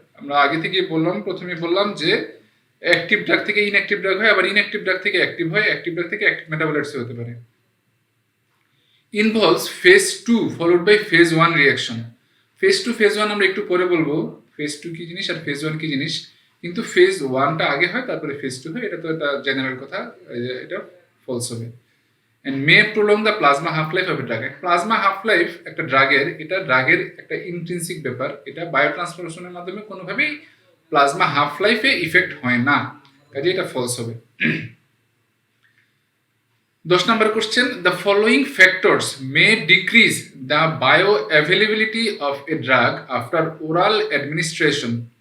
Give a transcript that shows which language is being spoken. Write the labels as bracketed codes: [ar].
[bn] আমরা আগে থেকে বললাম, প্রথমে বললাম যে অ্যাক্টিভ ড্রাগ থেকে ইনঅ্যাক্টিভ ড্রাগ হয়, আবার ইনঅ্যাক্টিভ ড্রাগ থেকে অ্যাক্টিভ হয়, অ্যাক্টিভ ড্রাগ থেকে অ্যাক্টিভ মেটাবলাইটস হতে পারে। [en] Involves phase 2 followed by phase 1 reaction. [bn] Phase 2 phase 1 আমরা একটু পরে বলবো ফেজ 2 কি জিনিস আর ফেজ 1 কি জিনিস, কিন্তু ফেজ 1টা আগে হয়, তারপরে ফেজ 2 হয়। এটা তো একটা জেনারেল কথা, এটা ফলস হবে। [en] and may prolong the plasma half life of a drug. [bn] Plasma half life একটা ড্রাগের, এটা ড্রাগের একটা ইন্ট্রিনসিক ব্যাপার, এটা বায়ো ট্রান্সফরমেশনের মাধ্যমে কোনোভাবেই প্লাজমা হাফ লাইফে ইফেক্ট হয় না, কাজে এটা ফলস হবে। [en] 10 নম্বর question, the following factors may decrease the bioavailability of a drug after oral administration.